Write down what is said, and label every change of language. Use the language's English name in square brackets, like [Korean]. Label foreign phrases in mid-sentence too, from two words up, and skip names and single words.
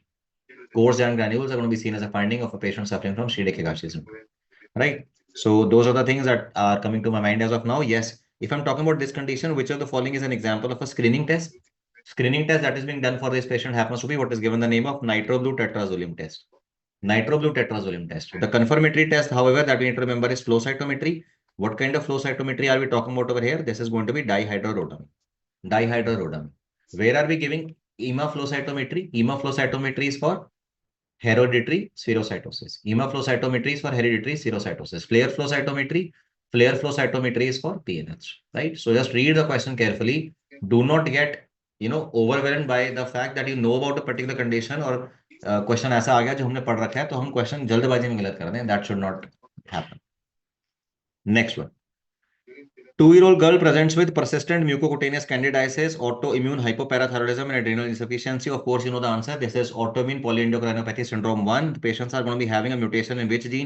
[English] Coarse giant granules are going to be seen as a finding of a patient suffering from Shirde-Higashi syndrome, right? So those are the things that are coming to my mind as of now. Yes. If I'm talking about this condition, which of the following is an example of a screening test? Screening test that is being done for this patient happens to be what is given the name of nitroblue tetrazolium test. Nitroblue tetrazolium test. The confirmatory test, however, that we need to remember is flow cytometry. What kind of flow cytometry are we talking about over here? This is going to be dihydrorodamine. Dihydrorodamine. Where are we giving EMA flow cytometry? EMA flow cytometry is for hereditary spherocytosis. EMA flow cytometry is for hereditary spherocytosis. Flare flow cytometry is for PNH, right? So just read the question carefully. Do not get, overwhelmed by the fact that you know about a particular condition [Hindi] और क्वेश्चन ऐसा आ गया जो हमने पढ़ रखा है तो हम क्वेश्चन जल्दबाजी में गलत कर दें. [English] That should not happen. Next one. 2-year-old girl presents with persistent mucocutaneous candidiasis, autoimmune hypoparathyroidism, and adrenal insufficiency. Of course, you know the answer. This is autoimmune polyendocrinopathy syndrome 1. The patients are going to be having a mutation in which gene?